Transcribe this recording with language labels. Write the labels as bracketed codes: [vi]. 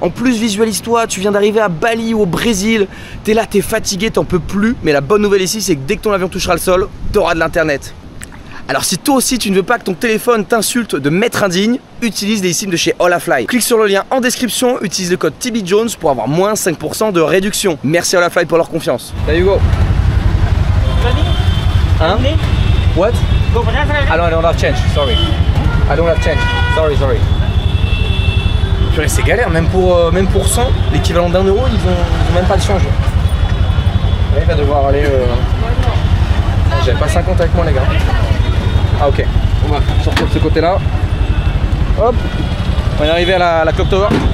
[fr] En plus, visualise-toi, tu viens d'arriver à Bali ou au Brésil, t'es là, t'es fatigué, t'en peux plus, mais la bonne nouvelle ici, c'est que dès que ton avion touchera le sol, t'auras de l'internet. Alors si toi aussi tu ne veux pas que ton téléphone t'insulte de maître indigne, utilise les SIM de chez Olafly. Clique sur le lien en description, utilise le code TBJones pour avoir moins 5% de réduction. Merci Olafly pour leur confiance. [en] There you go. Hein? What? I don't have change, sorry. I don't have change, sorry. [fr] Purée, c'est galère, même pour 100, l'équivalent d'1 euro, ils ont même pas de change. Là, il va devoir aller... J'avais pas 50 avec moi les gars. Ah ok, on va sortir de ce côté là. Hop, on est arrivé à la Clock Tower.